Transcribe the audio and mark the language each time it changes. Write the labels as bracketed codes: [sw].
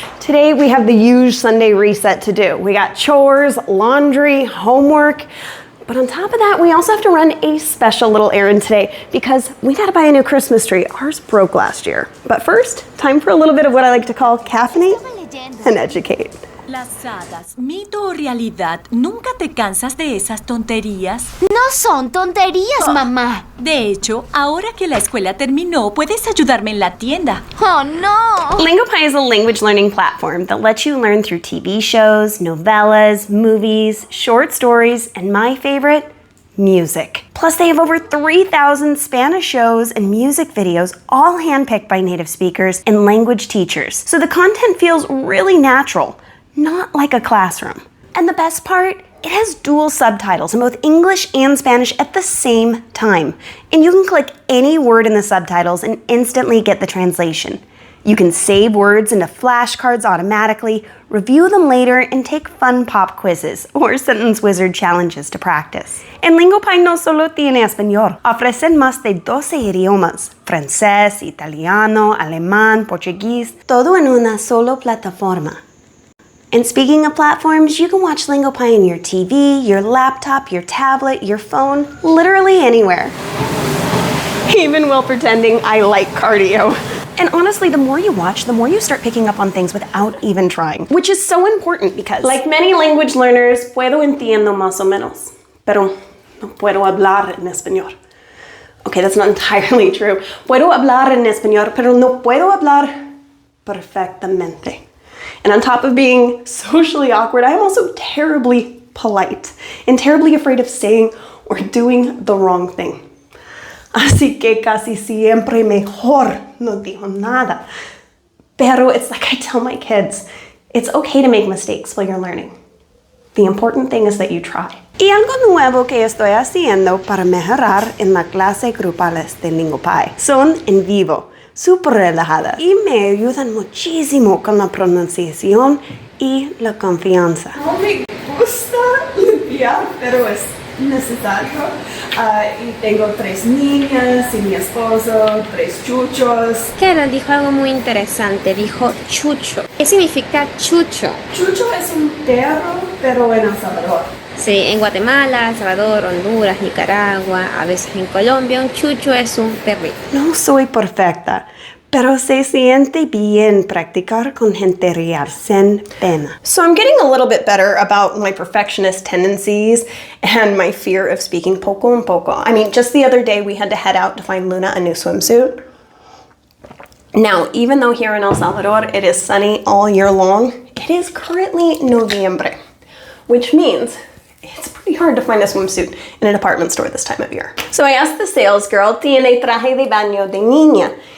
[en] Today we have the huge Sunday reset to do. We got chores, laundry, homework. But on top of that, we also have to run a special little errand today because we gotta buy a new Christmas tree. Ours broke last year. But first, time for a little bit of what I like to call caffeinate and educate. [es] Las hadas, mito o realidad, ¿nunca te cansas de esas tonterías? No son tonterías, mamá. De hecho, ahora que la escuela terminó, puedes ayudarme en la tienda. [en] Oh, no. LingoPie is a language learning platform that lets you learn through TV shows, novellas, movies, short stories, and my favorite, music. Plus, they have over 3,000 Spanish shows and music videos, all handpicked by native speakers and language teachers. So the content feels really natural, not like a classroom. And the best part, it has dual subtitles in both English and Spanish at the same time. And you can click any word in the subtitles and instantly get the translation. You can save words into flashcards automatically, review them later, and take fun pop quizzes or sentence wizard challenges to practice. And [es] LingoPie no solo tiene español, ofrecen más de 12 idiomas, francés, italiano, alemán, portugués, todo en una sola plataforma. [en] And speaking of platforms, you can watch LingoPie on your TV, your laptop, your tablet, your phone, literally anywhere. Even while pretending I like cardio. And honestly, the more you watch, the more you start picking up on things without even trying, which is so important because, like many language learners, [es] puedo entiendo más o menos, pero no puedo hablar en español. [en] Okay, that's not entirely true. [es] Puedo hablar en español, pero no puedo hablar perfectamente. [en] And on top of being socially awkward, I am also terribly polite and terribly afraid of saying or doing the wrong thing. [es] Así que casi siempre mejor no digo nada. Pero [en] it's like I tell my kids, it's okay to make mistakes while you're learning. The important thing is that you try. [es] Y algo nuevo que estoy haciendo para mejorar en la clase grupales de LingoPie son en vivo. súper relajadas y me ayudan muchísimo con la pronunciación y la confianza. No me gusta limpiar, pero es necesario. Y tengo 3 niñas y mi esposo, 3 chuchos. Claro, dijo algo muy interesante, dijo chucho. ¿Qué significa chucho? Chucho es un perro, pero en El Salvador. Sí, en Guatemala, El Salvador, Honduras, Nicaragua, a veces en Colombia, un chucho es un perrito. No soy perfecta, pero se siente bien practicar con gente real, sin pena. [en] So I'm getting a little bit better about my perfectionist tendencies and my fear of speaking poco and poco. I mean, just the other day we had to head out to find Luna a new swimsuit. Now, even though here in El Salvador it is sunny all year long, it is currently Noviembre, which means it's pretty hard to find a swimsuit in a department store this time of year. So I asked the sales girl, [es] ¿tiene traje de baño de niña?